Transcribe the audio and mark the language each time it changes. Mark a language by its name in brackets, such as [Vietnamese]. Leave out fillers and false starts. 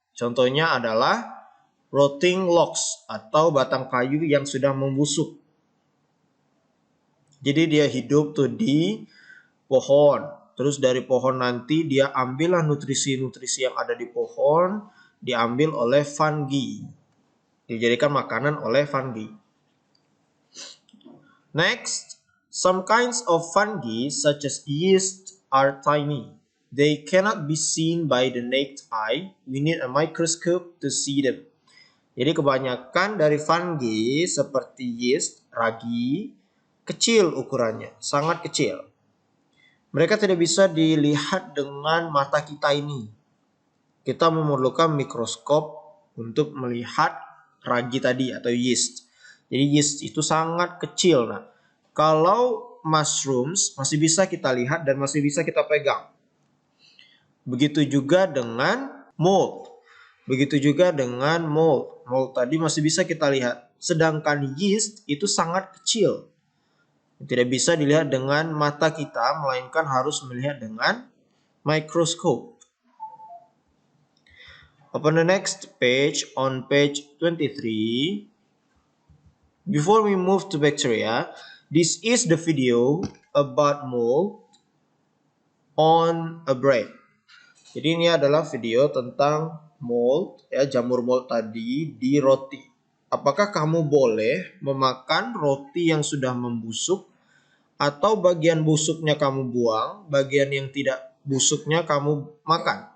[Indonesian] Contohnya adalah rotting logs atau batang kayu yang sudah membusuk. Jadi dia hidup tuh di pohon. Terus dari pohon nanti dia ambillah nutrisi-nutrisi yang ada di pohon, diambil oleh fungi. Dijadikan makanan oleh fungi. [English] Next, some kinds of fungi such as yeast are tiny. They cannot be seen by the naked eye. We need a microscope to see them. [Indonesian] Jadi kebanyakan dari fungi seperti yeast, ragi, kecil ukurannya, sangat kecil. Mereka tidak bisa dilihat dengan mata kita ini. Kita memerlukan mikroskop untuk melihat ragi tadi atau yeast. Jadi yeast itu sangat kecil. Nah, kalau mushrooms masih bisa kita lihat dan masih bisa kita pegang. Begitu juga dengan mold. Begitu juga dengan mold. Mold tadi masih bisa kita lihat. Sedangkan yeast itu sangat kecil. Tidak bisa dilihat dengan mata kita, melainkan harus melihat dengan mikroskop. [English] Open the next page on page 23. Before we move to bacteria, this is the video about mold on a bread. [Indonesian] Jadi ini adalah video tentang mold, ya, jamur mold tadi di roti. Apakah kamu boleh memakan roti yang sudah membusuk atau bagian busuknya kamu buang, bagian yang tidak busuknya kamu makan?